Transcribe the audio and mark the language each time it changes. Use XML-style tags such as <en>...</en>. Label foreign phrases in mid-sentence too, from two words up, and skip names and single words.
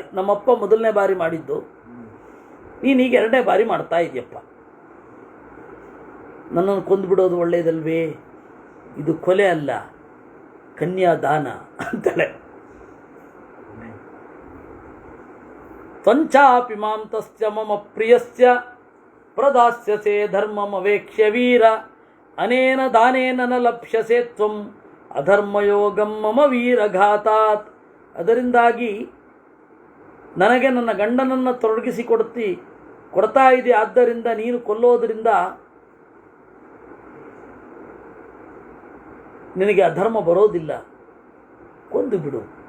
<kn>ನಮ್ಮಪ್ಪ 1ನೇ ಬಾರಿ ಮಾಡಿದ್ದು, ನೀನೀಗ 2ನೇ ಬಾರಿ ಮಾಡ್ತಾ ಇದೆಯಪ್ಪ. ನನ್ನನ್ನು ಕೊಂದುಬಿಡೋದು ಒಳ್ಳೆಯದಲ್ವೇ? ಇದು ಕೊಲೆ ಅಲ್ಲ, ಕನ್ಯಾದಾನ ಅಂತಾಳೆ.</kn> <sa>ತ್ವಂಚಾಪಿ ಮಾಂ ತಸ್ಯ ಮಮ ಪ್ರಿಯಸ್ಯ ಪ್ರದಾಸ್ಯಸೆ ಧರ್ಮಮವೇಕ್ಷ್ಯ ವೀರ ಅನೇನ ದಾನೇನ ನ ಲಪ್ಸ್ಯಸೆ ತ್ವಂ ಅಧರ್ಮಯೋಗಂ ಮಮ ವೀರಘಾತಾತ್.</sa> <kn>ಅದರಿಂದಾಗಿ ನನಗೆ ನನ್ನ ಗಂಡನನ್ನು ತೊಡಗಿಸಿ ಕೊಡ್ತಾ ಇದೆ. ಆದ್ದರಿಂದ ನೀನು ಕೊಲ್ಲೋದರಿಂದ ನಿನಗೆ ಅಧರ್ಮ ಬರೋದಿಲ್ಲ, ಕೊಂದು ಬಿಡು.</kn>